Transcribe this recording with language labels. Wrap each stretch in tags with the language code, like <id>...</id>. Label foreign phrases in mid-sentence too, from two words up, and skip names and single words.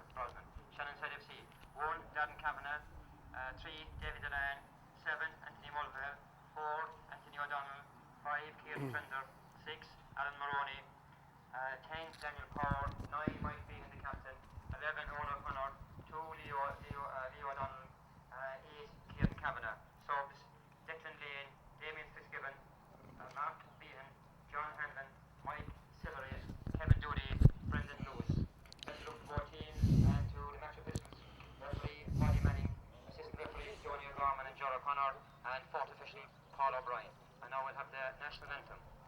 <en>Shannonside FC: 1, Darren Kavanagh; 3, David Delan; 7, Anthony Mulvihill; 4, Anthony O'Donnell; 5, Kieran Trender; 6, Alan Maroney; 10, Daniel Power; 9, Mike Behan, the captain; 11, Owen O'Connor; 2, Leo O'Donnell; 8, Kieran Kavanagh. Subs: Declan Lane; Damien Fitzgibbon; Mark Behan; John Hanlon; Mike Silvery; Kevin Doody; Brendan Lewis. Let's look to both teams and to the match officials: referee Paddy Manning, assistant referee Johnny O'Gorman and John O'Connor, and fourth official Paul O'Brien. And now we'll have the national anthem.</en>